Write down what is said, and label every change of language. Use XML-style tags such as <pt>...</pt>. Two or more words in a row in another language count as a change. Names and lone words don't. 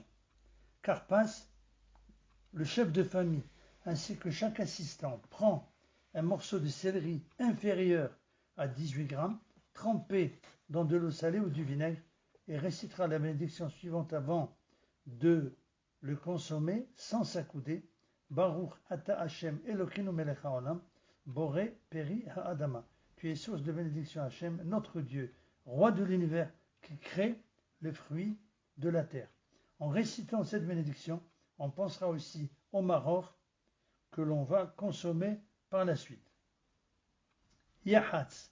<fr>Karpas, le chef de famille, ainsi que chaque assistant, prend un morceau de céleri inférieur à 18 grammes, trempé dans de l'eau salée ou du vinaigre, et récitera la bénédiction suivante avant de le consommer sans s'accouder.</fr> <he>ברוך אתה השם אלוקינו מלך העולם, בורא פרי האדמה.</he> <fr>Tu es source de bénédiction Hashem, notre Dieu, roi de l'univers, qui crée le fruit de la terre. En récitant cette bénédiction, on pensera aussi au maror que l'on va consommer par la suite. Yahatz.</fr>